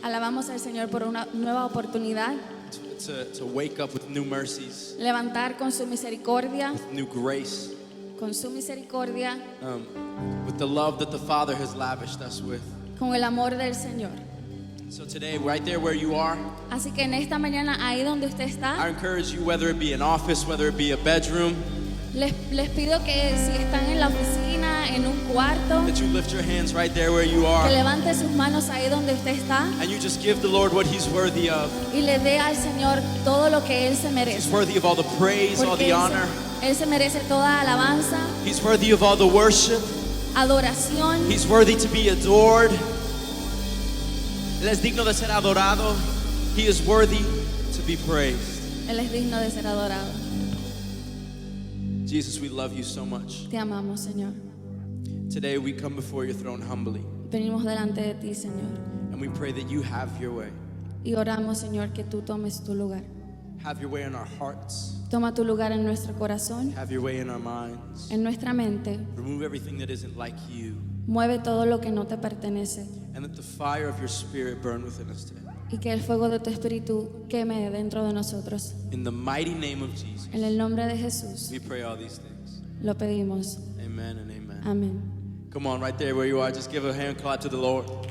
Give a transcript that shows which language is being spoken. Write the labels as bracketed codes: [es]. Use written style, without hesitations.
[es] Alabamos al Señor por una nueva oportunidad. [en] to wake up with new mercies, [es] Levantar con su misericordia, [en] new grace, [es] con su misericordia, [en] with the love that the Father has lavished us with. [es] con el amor del Señor. [en] So today, right there where you are, [es] Así que en esta mañana, ahí donde usted [en] I [es] está, [en] encourage you, whether it be an office, whether it be a bedroom, [es] les pido que si están en la oficina, en un cuarto, [en] that you lift your hands right there where you [es] que [en] are, [es] levante sus manos ahí donde usted está [en] and you just give the Lord what He's worthy of. [es] y le dé al Señor todo lo que Él se [en] He's [es] merece. [en] worthy of all the praise, all [es] Porque [en] the honor. [es] Él se merece toda alabanza, [en] He's worthy of all the worship. [es] adoración. [en] He's worthy to be adored. [es] Él es digno de ser adorado. [en] He is worthy to be praised. [es] Él es digno de ser adorado. [en] Jesus, we love you so much. [es] Te amamos, Señor. [en] Today we come before your throne humbly, [es] Venimos delante de ti, Señor. [en] and we pray that you have your way. [es] Y oramos, Señor, que tú tomes tu lugar. [en] Have your way in our hearts. [es] Toma tu lugar en nuestro corazón, [en] Have your way in our minds. [es] en nuestra mente. [en] Remove everything that isn't like you, [es] Mueve todo lo que no te pertenece. [en] and let the fire of your spirit burn within us today. [es] Y que el fuego de tu espíritu queme dentro de nosotros. [en] In the mighty name of Jesus, [es] En el nombre de Jesús [en] we pray all these things. [es] lo pedimos. [en] Amen and amen. [es] Amén. [en] Come on, right there where you are, just give a hand clap to the Lord.